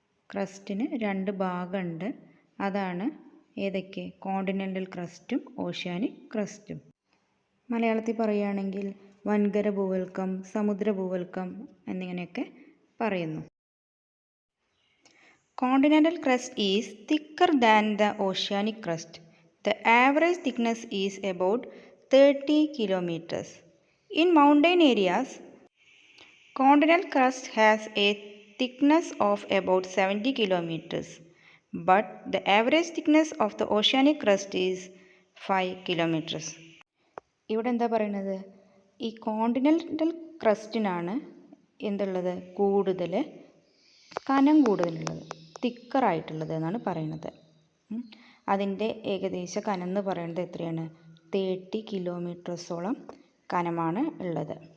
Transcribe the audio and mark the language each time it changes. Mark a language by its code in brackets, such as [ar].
[ml] ക്രസ്റ്റിന് 2 ഭാഗമുണ്ട്. അതാണ് ഏതൊക്കെ? Continental ക്രസ്റ്റും oceanic ക്രസ്റ്റും. മലയാളത്തിൽ പറയുകയാണെങ്കിൽ വൻകര ഭൂവൽക്കം, സമുദ്ര ഭൂവൽക്കം എന്നിങ്ങനെയൊക്കെ പറയുന്നു. [en] Continental crust is thicker than the oceanic crust. The average thickness is about 30 kilometers. In mountain areas, continental crust has a thickness of about 70 kilometers, but the average thickness of the oceanic crust is 5 kilometers. [ml] ഇവിടെ എന്താ പറയുന്നത്? ഈ continental ക്രസ്റ്റിനാണ് എന്തുള്ളത്? കൂടുതൽ കനം കൂടുതലുള്ളത്, തിക്കറായിട്ടുള്ളത് എന്നാണ് പറയുന്നത്. അതിൻ്റെ ഏകദേശ കനം എന്ന് പറയുന്നത് എത്രയാണ്? 30 കിലോമീറ്റേഴ്സോളം കനമാണ് ഉള്ളത്.